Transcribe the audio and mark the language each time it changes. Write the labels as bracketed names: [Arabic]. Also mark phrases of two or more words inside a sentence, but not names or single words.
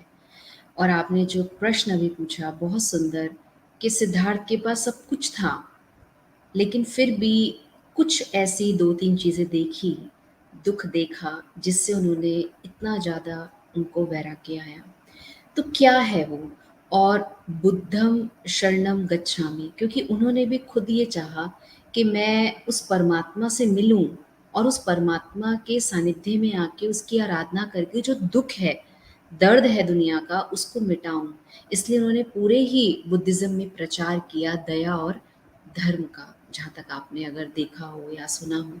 [Hindi] और आपने जो प्रश्न अभी पूछा बहुत सुंदर, कि सिद्धार्थ के पास सब कुछ था, लेकिन फिर भी कुछ ऐसी 2-3 चीज़ें देखी, दुख देखा, जिससे उन्होंने इतना ज़्यादा उनको वैराग्य आया। तो क्या है वो? [Pali] और बुद्धम शरणम गच्छामि, [Hindi] क्योंकि उन्होंने भी खुद ये चाहा कि मैं उस परमात्मा से मिलूं और उस परमात्मा के सानिध्य में आके उसकी आराधना करके जो दुख है, दर्द है दुनिया का, उसको मिटाऊं। इसलिए उन्होंने पूरे ही बुद्धिज्म में प्रचार किया दया और धर्म का, जहाँ तक आपने अगर देखा हो या सुना हो।